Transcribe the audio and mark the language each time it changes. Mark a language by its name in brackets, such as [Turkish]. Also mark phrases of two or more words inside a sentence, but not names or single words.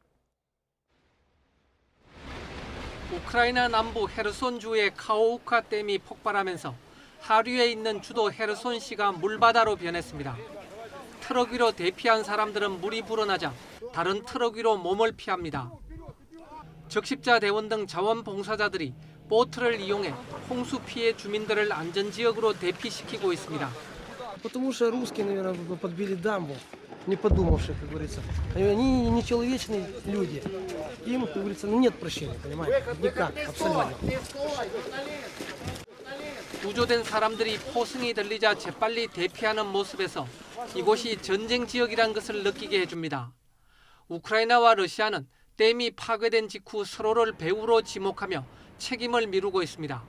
[Korean] 우크라이나 남부 헤르손주의 카호우카 댐이 폭발하면서 하류에 있는 주도 헤르손시가 물바다로 변했습니다. 트럭 위로 대피한 사람들은 물이 불어나자 다른 트럭 위로 몸을 피합니다. 적십자 대원 등 자원봉사자들이 보트를 이용해 홍수 피해 주민들을 안전지역으로 대피시키고 있습니다. [Russian] Потому что русские, наверное, подбили дамбу. не подумавших, как говорится. Они нечеловечные люди. Им, как говорится, нет прощения, понимаете? Никак, абсолютно. [Korean] 구조된 사람들이 포승이 들리자 재빨리 대피하는 모습에서 이곳이 전쟁 지역이란 것을 느끼게 해줍니다. 우크라이나와 러시아는 댐이 파괴된 직후 서로를 배후로 지목하며 책임을 미루고 있습니다.